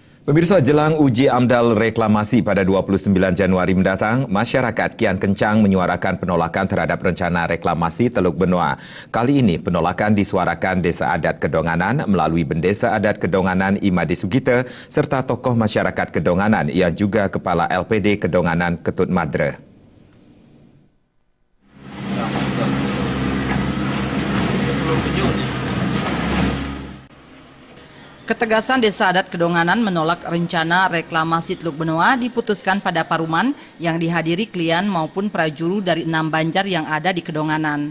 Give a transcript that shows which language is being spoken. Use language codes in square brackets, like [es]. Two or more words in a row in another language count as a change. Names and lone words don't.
[id] Pemirsa, jelang uji AMDAL reklamasi pada 29 Januari mendatang, masyarakat kian kencang menyuarakan penolakan terhadap rencana reklamasi Teluk Benoa. Kali ini penolakan disuarakan Desa Adat Kedonganan melalui Bendesa Adat Kedonganan Imade Sugite serta tokoh masyarakat Kedonganan yang juga Kepala LPD Kedonganan Ketut Madre. Ketegasan Desa Adat Kedonganan menolak rencana reklamasi Teluk Benoa diputuskan pada paruman yang dihadiri klien maupun prajuru dari 6 banjar yang ada di Kedonganan.